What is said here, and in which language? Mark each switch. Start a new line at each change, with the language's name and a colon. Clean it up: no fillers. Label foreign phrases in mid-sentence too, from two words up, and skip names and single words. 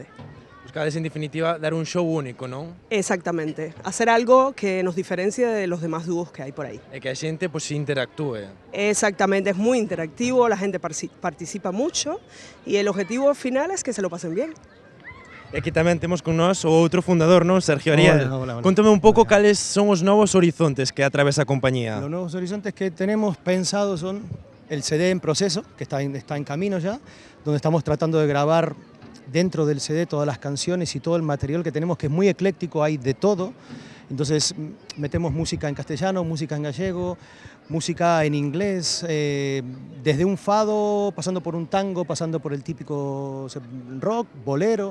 Galician: Pues buscades en definitiva dar un show único, non?
Spanish: Exactamente, hacer algo que nos diferencie de los demás dúos que hay por ahí.
Galician: E que a xente pues, interactúe.
Spanish: Exactamente, es muy interactivo, la gente participa mucho y el objetivo final es que se lo pasen bien.
Galician: E aquí tamén temos con nós o outro fundador, non? Sergio Ariel.
Spanish: Hola.
Galician: Contame un pouco cales son os novos horizontes que atravesa a compañía.
Spanish: Los nuevos horizontes que tenemos pensados son el CD en proceso, que está en camino ya, donde estamos tratando de grabar dentro del CD todas las canciones y todo el material que tenemos, que es muy ecléctico, hay de todo. Entonces metemos música en castellano, música en gallego, música en inglés, desde un fado, pasando por un tango, pasando por el típico rock, bolero.